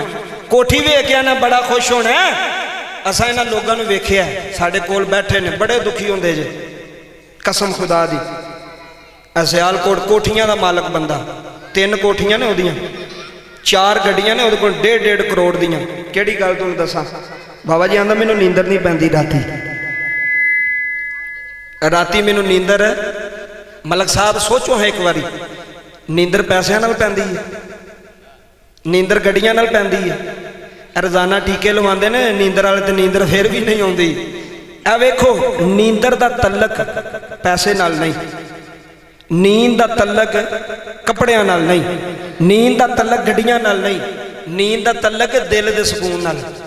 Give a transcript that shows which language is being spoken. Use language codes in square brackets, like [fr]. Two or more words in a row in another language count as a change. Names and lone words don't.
[pa] ਕੋਠੀ ਵੇਖ ਕੇ ਆਣਾ ਬੜਾ ਖ਼ੁਸ਼ ਹੋਣਾ ਅਸਾਂ ਇਨ੍ਹਾਂ ਲੋਕਾਂ ਨੂੰ ਵੇਖਿਆ ਸਾਡੇ ਕੋਲ ਬੈਠੇ ਨੇ ਬੜੇ ਦੁਖੀ ਹੁੰਦੇ ਜੇ ਕਸਮ ਖ਼ੁਦਾ ਦੀ ਸਿਆਲਕੋਟ ਕੋਠੀਆਂ ਦਾ ਮਾਲਕ ਬੰਦਾ 3 ਕੋਠੀਆਂ ਨੇ ਉਹਦੀਆਂ 4 ਗੱਡੀਆਂ ਨੇ ਉਹਦੇ ਕੋਲ 1.5 ਕਰੋੜ ਦੀਆਂ ਕਿਹੜੀ ਗੱਲ ਤੁਹਾਨੂੰ ਦੱਸਾਂ ਬਾਬਾ ਜੀ ਆਂਦਾ ਮੈਨੂੰ ਨੀਂਦਰ ਨਹੀਂ ਪੈਂਦੀ ਰਾਤੀ ਮੈਨੂੰ ਨੀਂਦਰ ਮਲਕ ਸਾਹਬ ਸੋਚੋ ਹੈ ਏਕ ਬਾਰੀ ਨੀਂਦਰ ਪੈਸਿਆਂ ਨਾਲ ਪੈਂਦੀ ਹੈ, ਨੀਂਦਰ ਗੱਡੀਆਂ ਨਾਲ ਪੈਂਦੀ ਹੈ। ਰੋਜ਼ਾਨਾ ਟੀਕੇ ਲਵਾਉਂਦੇ ਨੇ ਨੀਂਦਰ ਵਾਲੇ ਤੇ ਨੀਂਦਰ ਫਿਰ ਵੀ ਨਹੀਂ ਆਉਂਦੀ। ਇਹ ਵੇਖੋ ਨੀਂਦਰ ਦਾ ਤਲਕ ਪੈਸੇ ਨਾਲ ਨਹੀਂ, ਨੀਂਦ ਦਾ ਤਲਕ ਕੱਪੜਿਆਂ ਨਾਲ ਨਹੀਂ, ਨੀਂਦ ਦਾ ਤਲਕ ਗੱਡੀਆਂ ਨਾਲ ਨਹੀਂ, ਨੀਂਦ ਦਾ ਤਲਕ ਦਿਲ ਦੇ ਸਕੂਨ ਨਾਲ।